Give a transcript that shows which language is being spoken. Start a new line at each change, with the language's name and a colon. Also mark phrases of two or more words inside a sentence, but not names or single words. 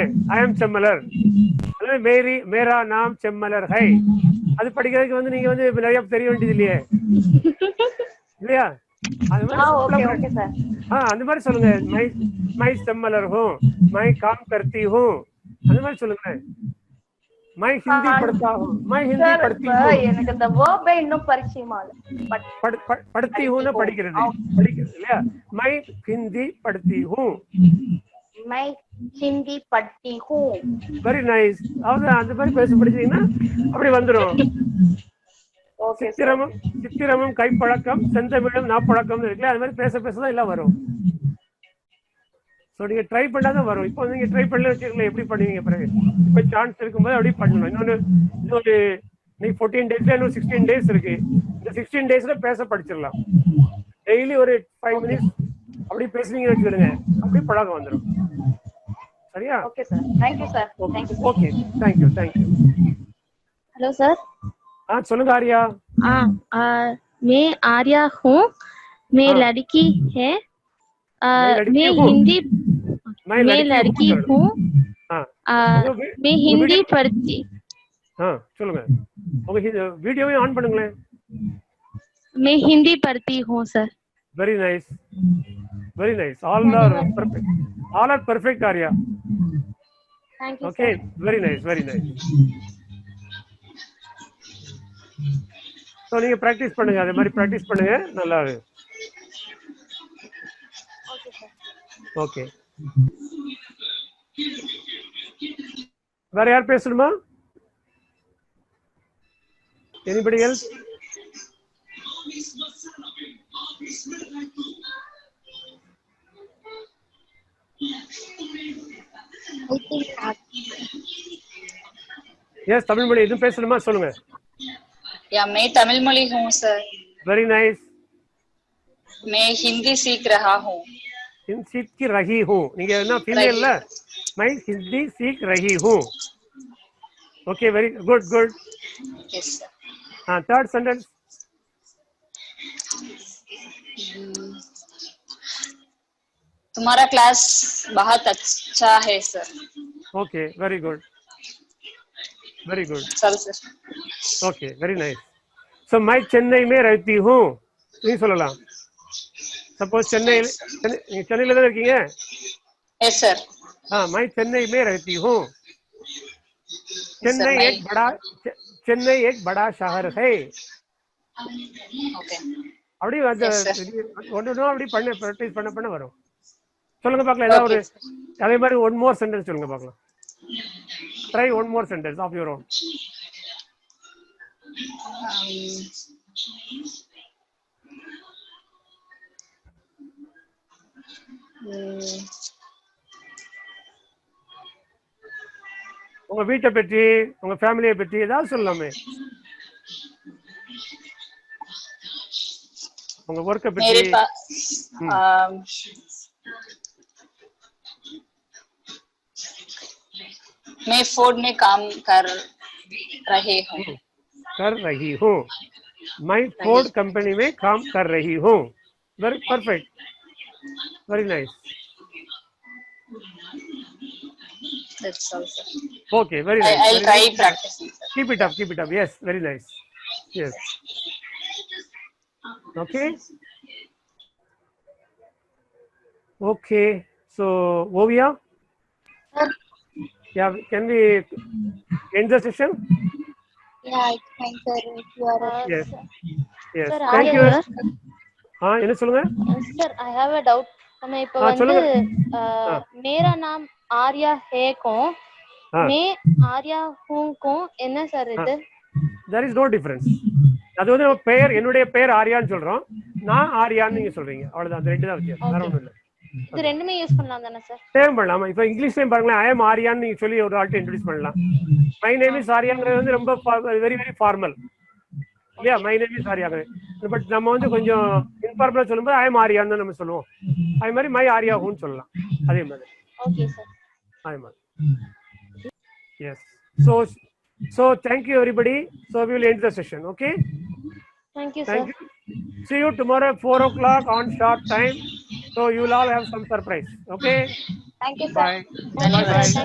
English: I am Semmalar.
Hindi: मेरी मेरा नाम सेम्मलर है.
Tamil: அது படிக்கிறதுக்கு வந்து நீங்க வந்து நிறைய தெரிய வேண்டியது இல்லையே, இல்லையா? அந்த மாதிரி சொல்லுங்க.
Hindi: मैं सेम्मलर हूँ, मैं काम करती हूँ,
Tamil: அந்த மாதிரி சொல்லுங்க.
Hindi: मैं हिंदी பढ़ता हूं, मैं हिंदी पढ़ती हूं.
Tamil: எனக்கு இந்த verb இன்னும் பரிச்சயம் ஆகல.
Hindi: पढ़ती हूं ना
Tamil: படிக்கிறது இல்லையா?
Hindi: मैं हिंदी पढ़ती हूं, मैं हिंदी पढ़ती हूं.
English: very nice.
Tamil: அந்த மாதிரி பேச படிச்சீங்கன்னா அப்படி வந்துரும். சித்திரமும் கைப்பழக்கம், செந்தமிழும் நாப்பழக்கம் இருக்குல்ல, அது மாதிரி பேச பேசதான் எல்லாம் வரும். ஸோ நீங்க ட்ரை பண்ணாதான் வரும். இப்போ நீங்க ட்ரை பண்ணல வச்சுக்கல, எப்படி பண்ணுவீங்க பிறகு? இப்போ சான்ஸ் இருக்கும்போது அப்படி பண்ணணும். இன்னொரு நீங்க 14 டேஸ்ல இன்னும் 16 டேஸ் இருக்கு. இந்த 16 டேஸ்ல பேச படிச்சிடலாம். டெய்லி ஒரு 5 மினிட்ஸ் அப்படி பேசுனீங்கன்னு வச்சுக்கிடுங்க, அப்படி பழக்கம் வந்துடும். சரியா?
English: okay sir, thank you sir. okay, thank you. hello sir.
Tamil: சொல்லுங்க ஆர்யா.
Hindi: मैं आर्या हूँ. मैं लड़की है. मैं हिंदी मैं लड़की हूँ. मैं हिंदी पढ़ती.
Tamil: சொல்லுங்க. உங்க வீடியோவை ஆன் பண்ணுங்களேன்.
Hindi: मैं हिंदी पढ़ती हूँ सर.
English: very nice. All are perfect आर्या. Thank you. Okay, very nice.
Tamil: ஸோ நீங்க ப்ராக்டிஸ் பண்ணுங்க, அதே மாதிரி ப்ராக்டிஸ் பண்ணுங்க, நல்லா இருக்கு. ஓகே, வேற யார் பேசணுமா?
English: anybody else?
Tamil: எஸ், தமிழ் மொழி எதுவும் பேசணுமா? சொல்லுங்க.
Hindi: या मैं तमिल मॉली हूँ सर.
English: very nice.
Hindi: मैं हिंदी सीख रहा हूँ. सीख रही हूँ.
Tamil: நீங்க என்ன ஃபீமேல்ல?
Hindi: मैं हिंदी सीख रही हूँ.
English: okay, very good. yes sir. third sentence.
Hindi: तुम्हारा क्लास बहुत अच्छा है सर.
English: okay, very good.
Hindi: चल सर.
English: okay, very nice.
Hindi: सो मैं चेन्नई में रहती हूँ.
Tamil: नहीं சொல்லலாம். सपोज चेन्नईல தான் இருக்கீங்க.
English: yes sir.
Hindi: मैं चेन्नई में रहती हूँ. चेन्नई एक बड़ा शहर है.
English: ओके.
Tamil: அப்படி ஒன்று அப்படி ப்ராக்டிஸ் பண்ண வரும். சொல்லுங்க பார்க்கலாம். ஏதாவது ஒரு அதே மாதிரி
English: one more sentence
Tamil: சொல்லுங்க பார்க்கலாம்.
English: Try one more sentence of your own.
Tamil: உங்க வீட்டை பற்றி, உங்க ஃபேமிலியை பற்றி ஏதாவது சொல்லலாமே. உங்க ஒர்க்கை பற்றி.
Hindi: मैं फोर्ड में काम कर रही हूँ. मैं फोर्ड कंपनी में काम कर रही हूँ.
English: very perfect, very nice. That's all, sir. Okay, very nice. I'll try practicing, sir. Keep it up. Yes, very nice. Yes. Okay. So Ovia. Yeah, can we end the session? Yeah, it's fine, sir. If you are okay. Yes. Yes. Sir, Thank Arya you.
Tamil: என்ன சொல்லுங்க?
English: Sir, I have a doubt.
Tamil: நம்ம இப்ப வந்து சொல்லுங்க.
Hindi: मेरा नाम आर्या हैக்கும் मैं आर्या हूँக்கும்
Tamil: என்ன சார் இது?
English: There is no difference.
Tamil: அது வந்து பெயர், என்னுடைய பெயர் ஆர்யான்னு சொல்றோம், நான் ஆர்யான்னு நீங்க சொல்றீங்க, அவ்வளவுதான். அந்த ரெண்டு தான் வித்தியாசம், வேற ஒண்ணும் இல்ல. இது ரெண்டுமே யூஸ் பண்ணலாம் தானே சார்? சேம் பண்ணலாம். இப்போ இங்கிலீஷ்லயும் பாருங்களேன்,
English: I am Aryaன்னு
Tamil: நீங்க சொல்லி ஒரு ஆள்கிட்ட இன்ட்ரோடியூஸ் பண்ணலாம்.
English: my name is Aryaங்கிறது
Tamil: வந்து ரொம்ப
English: very very formal
Tamil: இல்லையா?
English: my name is Aryaங்கிறது.
Tamil: பட் நம்ம வந்து கொஞ்சம் இன்ஃபார்மலா சொல்லும்போது
English: I am Aryaன்னு
Tamil: தான் நம்ம சொல்லுவோம். அதே மாதிரி
Hindi: मैं आर्या हूँன்னு
Tamil: சொல்லலாம். அதே மாதிரி.
English: okay sir.
Tamil: அதே மாதிரி.
English: Yes. So thank you everybody. So we will end the session. Okay. Thank you, Thank sir. you. See you tomorrow 4 o'clock on sharp time. So you will all have some surprise. Okay. Thank you, sir. Bye. Thank you,